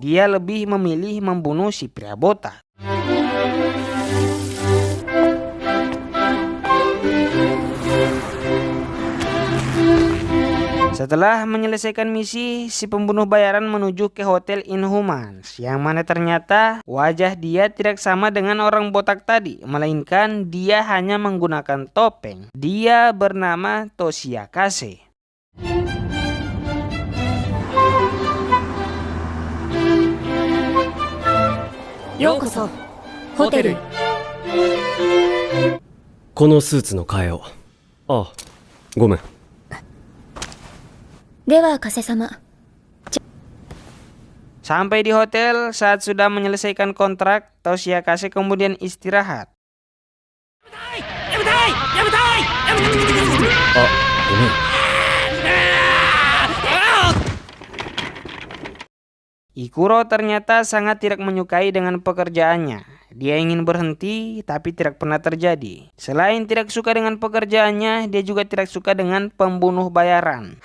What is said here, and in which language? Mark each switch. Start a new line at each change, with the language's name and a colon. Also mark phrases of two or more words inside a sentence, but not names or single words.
Indonesian: Dia lebih memilih membunuh si pria botak. Setelah menyelesaikan misi, si pembunuh bayaran menuju ke Hotel Inhumans, yang mana ternyata wajah dia tidak sama dengan orang botak tadi, melainkan dia hanya menggunakan topeng. Dia bernama Toshiakase.
Japanese: ようこそ、ホテル. このスーツの替えを。ああ、ごめん。では、加瀬様。
Indonesian: Sampai di hotel, saat sudah menyelesaikan kontrak, Toshiakase kemudian istirahat.
Japanese: あ、ごめん。
Indonesian: Ikuro ternyata sangat tidak menyukai dengan pekerjaannya. Dia ingin berhenti, tapi tidak pernah terjadi. Selain tidak suka dengan pekerjaannya, dia juga tidak suka dengan pembunuh bayaran.